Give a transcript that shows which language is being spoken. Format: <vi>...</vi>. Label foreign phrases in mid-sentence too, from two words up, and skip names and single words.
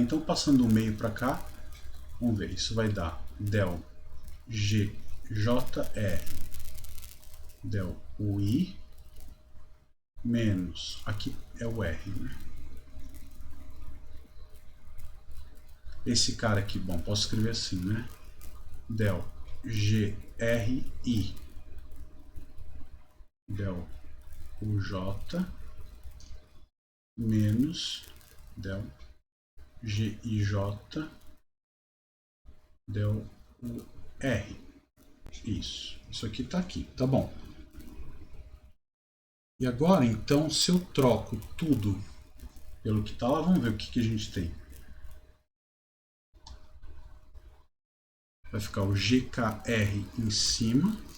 <pt>Então passando o meio para cá, vamos ver, isso vai dar del GJR del UI menos, aqui é o R, né? Esse cara aqui, bom, posso escrever assim, né? Del GRI del UJ menos del GIJ del UR. Isso aqui tá aqui, tá bom. E agora, então, se eu troco tudo pelo que tá lá, vamos ver o que a gente tem. Vai ficar o GKR em cima.</pt>